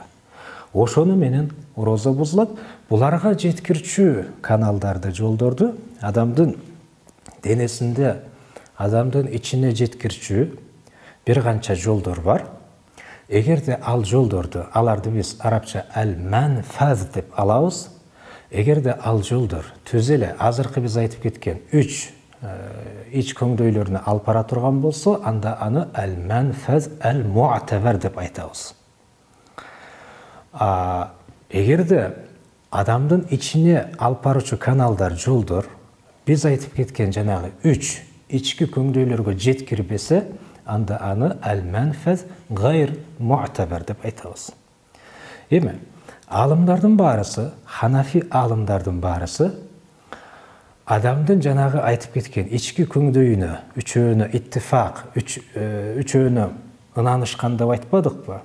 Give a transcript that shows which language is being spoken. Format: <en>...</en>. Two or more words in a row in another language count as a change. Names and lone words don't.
<ky>Ошону менен орозо бузулат. Буларга жеткирчү каналдарды, жолдорду адамдын денесинде, адамдын ичине жеткирчү бир канча жолдор бар. Эгерде ал жолдорду, аларды биз арабча әл-манфаз деп алабыз. Эгерде ал жолдор түз эле азыркы биз айтып кеткен үч ич көңдөйлөрүнө алып бара турган болсо, анда аны әл-манфаз, әл-муътабар деп айтабыз. Эгерде адамдын ичине алып баруучу каналдар, жолдор биз айтып кеткен жанагы үч ички көңдөйлөргө жеткирбесе, анда аны</ky> <ar>المنفذ غير المعتبر</ar> <ky>деп айтабыз. Эми, Алымдардын баарысы, Ханафи алымдардын баарысы адамдын жанагы айтып кеткен ички көңдөйүнө, үчөөнө иттифак, үчөөнө ынанышкан деп айтпадыкпы?</ky>